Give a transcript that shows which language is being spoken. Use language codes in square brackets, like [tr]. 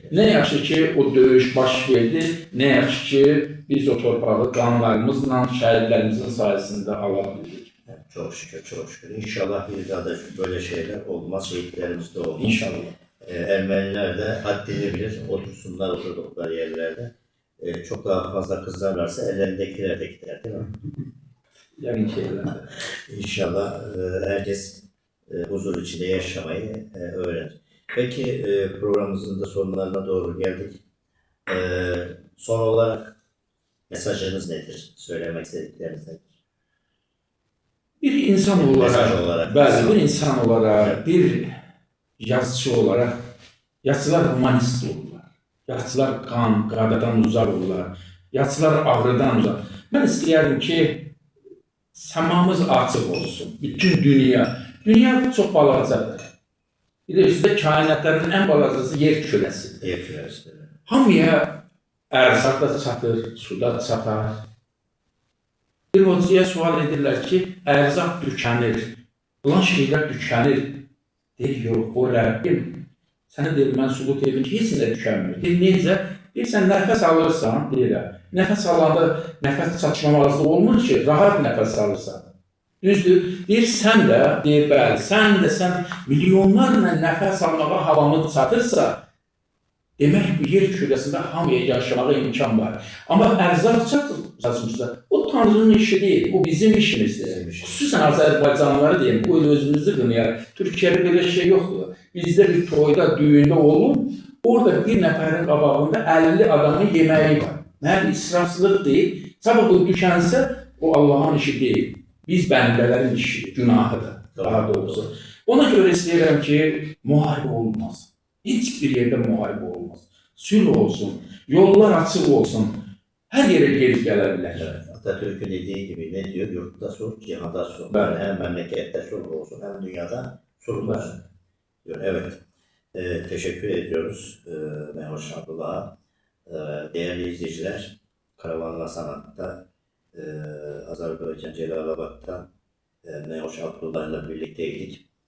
[az] Nə yaxşı ki, o döyüş baş verdi, nə yaxşı ki, biz o torpağı qanlarımızla, şəhidlərimizin sayəsində ala bildik. [tr] Çok şükür, çok şükür. İnşallah bir daha da böyle şeyler olmaz, şehitlerimiz de olmaz. İnşallah. Ermeniler de haddini bilir, otursunlar oturdukları yerlerde. Çok daha fazla kızarlarsa ellerindekiler de gider, değil mi? [az] Yəni ki, elə. [tr] İnşallah herkes huzur içinde yaşamayı öğrenir. Peki programımızın da sonlarına doğru geldik. Son olarak mesajınız nedir? Söylemek istedikleriniz nedir? [az] Bir insan [tr] Mesaj [az] olaraq, [tr] olarak. [az] bəli, bir insan olaraq, bir yazıcı olaraq, yazıçılar humanist olurlar. Yazıçılar qadadan uzaq olurlar. Yazıçılar ağrıdan uzaq. Mən istəyərdim ki, səmamız açıq olsun. Bütün dünya. Dünya çox balacadır. Bir də üstə kainatların ən balacası yer kürəsidir. [tr] Yer küresi. [az] Hamıya ərzaq da çatır, su da çatar. Bir hocaya sual edirlər ki, ərzaq tükənir, filan şeylər tükənir. Deyir, yox, o Rəbbim. Sənə deyir, mən sübut edim ki, heç nə tükənmir. Deyir, necə? Deyir, sən nəfəs alırsan, deyirəm. Nəfəs alanda nəfəs çatışmamazlığı olmur ki, rahat nəfəs alırsan. Düzdür. Deyir, sən də, deyir, bəli, sən milyonlarla nəfəs almağa havamız çatırsa, demək bu yer kürəsində hamıya yaşamağa imkan var. Amma ərzaq çatmışsa, o Tanrının işi deyil, bu bizim işimizdir. Xüsusən Azərbaycanlıları deyim, bu özümüzü qınayarıq. Türkiyədə belə şey yoxdur. Bizdə bir toyda, düyündə olub, orada bir nəfərin qabağında 50 adamın yeməyi var. Mənim israfçılıq deyil, sabah o düşənsə, o Allahın işi deyil. Biz bəndələrin işi, günahıdır, daha doğrusu. Ona görə istəyirəm ki, müharibə olmaz. Heç bir yerdə müharibə olmaz. Sülh olsun, yollar açıq olsun, hər yerə gelip gələ bilər. [tr] Evet, Atatürk'ün dediği gibi ne diyor? Yurtta sulh, cihada sulh. Evet. Yani hem memlekette sulh olsun, hem dünyada sulh olsun. Diyor. Evet. Teşekkür ediyoruz Mehoş Abdullah'a. Değerli izleyiciler, Karavanla Sanat'ta Azerbaycan Celalalabad'da Mehoş Abdullah'la birlikteydik.